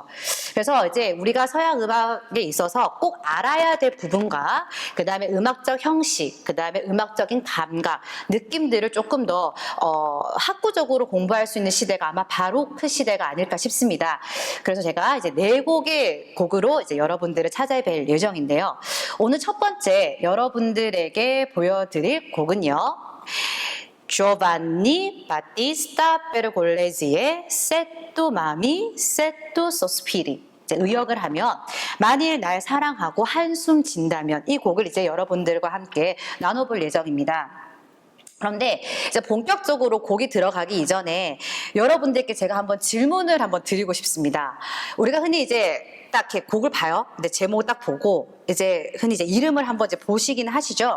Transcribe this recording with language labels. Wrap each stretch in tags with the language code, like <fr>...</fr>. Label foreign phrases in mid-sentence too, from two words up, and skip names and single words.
<ko>그래서 이제 우리가 서양 음악에 있어서 꼭 알아야 될 부분과 그 다음에 음악적 형식, 그 다음에 음악적인 감각, 느낌들을 조금 더 학구적으로 공부할 수 있는 시대가 아마 바로크 시대가 아닐까 싶습니다. 그래서 제가 이제 네 곡의 곡으로 이제 여러분들을 찾아뵐 예정인데요. 오늘 첫 번째 여러분들에게 보여드릴 곡은요. Giovanni Battista Pergolesi의 Se tu m'ami, se tu sospiri. 의역을 하면 만일 날 사랑하고 한숨 진다면, 이 곡을 이제 여러분들과 함께 나눠볼 예정입니다. 그런데 이제 본격적으로 곡이 들어가기 이전에 여러분들께 제가 한번 질문을 한번 드리고 싶습니다. 우리가 흔히 이제 딱 이렇게 곡을 봐요. 근데 제목을 딱 보고 이제 흔히 이제 이름을 한번 이제 보시긴 하시죠.</ko>